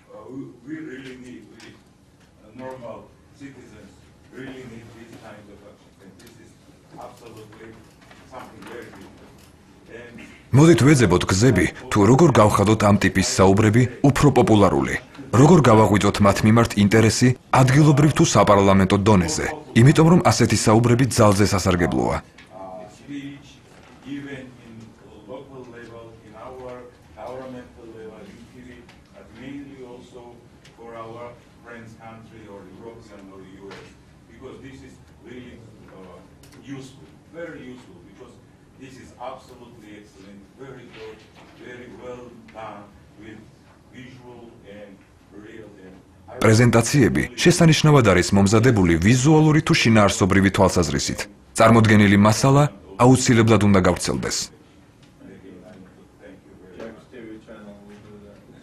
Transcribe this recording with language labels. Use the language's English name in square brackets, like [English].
[English] We really need, normal citizens really need this kind of action, and this is absolutely something very different. [Georgian] მოდით ვეძებოთ გზები, თუ როგორ გავხადოთ ამ ტიპის საუბრები უფრო პოპულარული. როგორ გავაღვიძოთ მათ მიმართ ინტერესი ადგილობრივ თუ საპარლამენტო დონეზე, იმიტომ რომ ასეთი საუბრები ძალზე სასარგებლოა. [English] Speech, even in local level, in our governmental level, in TV, but mainly also for our friends country or European or US, because this is really useful, very useful, because this is absolutely excellent, very good, very well done with visual and real. [Georgian] პრეზენტაციები შესანიშნავად არის მომზადებული ვიზუალური თუ შინაარსობრივი თვალსაზრისით. წარმოდგენილი მასალა აუცილებლად უნდა გავრცელდეს. [English] Jack's TV channel will do that.